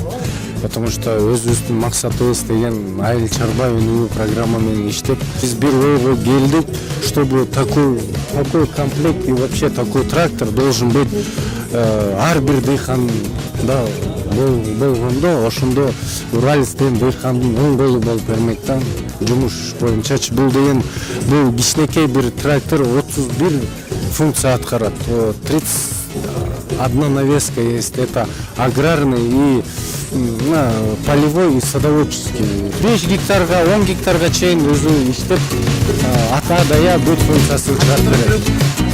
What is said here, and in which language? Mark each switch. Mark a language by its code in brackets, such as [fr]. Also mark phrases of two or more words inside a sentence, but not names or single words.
[ru] Потому что [ky] өзүбүздүн максатыбыз деген айыл чарба өнүгүү программа менен иштеп, биз бир ойго келдик, [ru] чтобы такой комплект и вообще такой трактор должен быть [ky] ар бир дыйканда болгондо, ошондо Уралец деген дыйкандын оң колу болуп бермек да. Жумуш боюнчачы бул деген бул кичинекей бир трактор 31 функция аткарат. [ru] 31 навеска есть, это аграрный и полевой и садоводческий. [ky] 5 гектарга, 10 гектарга чейин өзү иштеп ата дая бүт функциясын чыгарып берет.